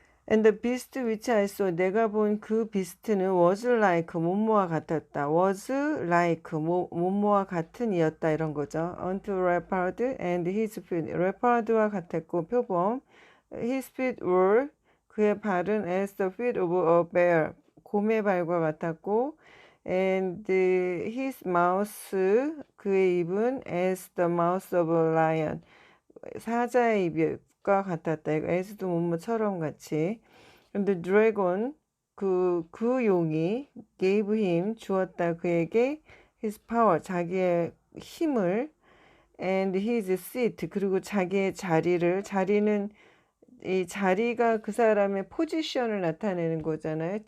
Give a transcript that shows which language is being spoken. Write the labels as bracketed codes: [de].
[en] And the beast which I saw [ko] 내가 본 그 비스트는 [en] was like [ko] 모모와 같았다. was like 모모와 같은 이었다 이런 거죠. [en] unto leopard and his feet [ko] leopard와 같았고 표범 [en] his feet were 그의 발은 as the feet of a bear [ko] 곰의 발과 같았고 [en] and his mouth 그의 입은 as the mouth of a lion [ko] 사자의 입과 같았다. 이거 as도 뭐뭐처럼 같이. 근데 dragon 그 용이 [en] gave him [ko] 주었다 그에게 [en] his power [ko] 자기의 힘을 [en] and his seat [ko] 그리고 자기의 자리는 이 자리가 그 사람의 포지션을 나타내는 거잖아요.